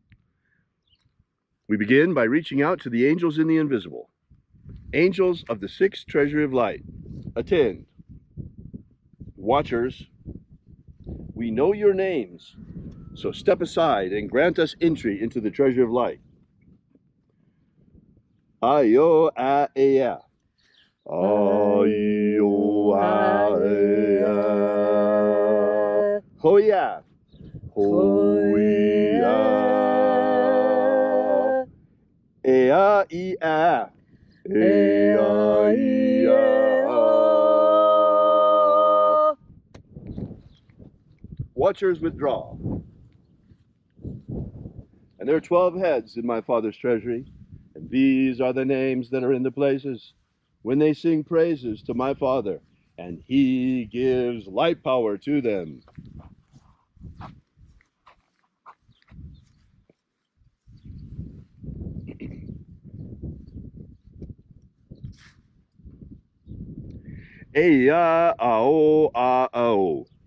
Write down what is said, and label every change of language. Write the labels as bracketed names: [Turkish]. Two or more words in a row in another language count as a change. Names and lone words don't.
[English] We begin by reaching out to the angels in the invisible. Angels of the 6th Treasury of Light, attend. Watchers, we know your names, so step aside and grant us entry into the Treasury of Light. Ayo a ea. Ayo a ea. Hoya. Hoya. Ea ia. Ea ia. Watchers withdraw. And there are 12 heads in my Father's treasury, and these are the names that are in the places when they sing praises to my Father, and he gives light power to them. Eya ao a ao.